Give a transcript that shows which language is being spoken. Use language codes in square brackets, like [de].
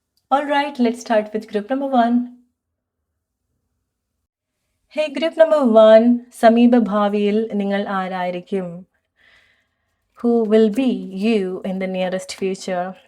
[en] All right, let's start with group number 1. Hey, group number 1, [ml] സമീപ ഭാവിയിൽ നിങ്ങൾ ആരായിരിക്കും? [en] Who will be you in the nearest future?